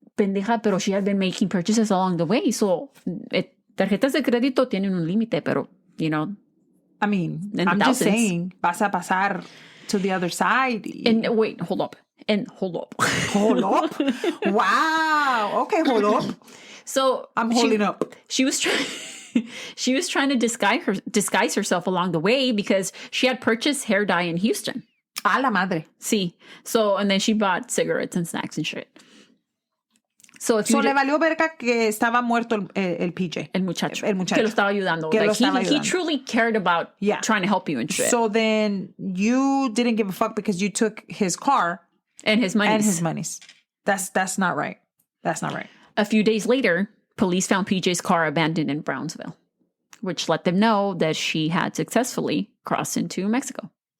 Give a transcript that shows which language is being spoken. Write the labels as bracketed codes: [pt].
[es] Pendeja, pero [en] she had been making purchases along the way. [es] So, tarjetas de crédito tienen un límite, pero, [en] I mean, I'm just saying, [es] vas a pasar [en] to the other side. And wait, hold up. Hold up. Hold up? Wow. Okay, hold up. So, I'm holding up. She was trying to disguise herself along the way because she had purchased hair dye in Houston. [es] A la madre. Sí. [en] So, and then she bought cigarettes and snacks and shit. [es] So le valió verga que estaba muerto el PJ. El muchacho. Que lo estaba ayudando. [en] He truly cared about trying to help you and shit. So then you didn't give a fuck because you took his car. And his monies. That's not right. That's not right. A few days later, police found PJ's car abandoned in Brownsville, which let them know that she had successfully crossed into Mexico.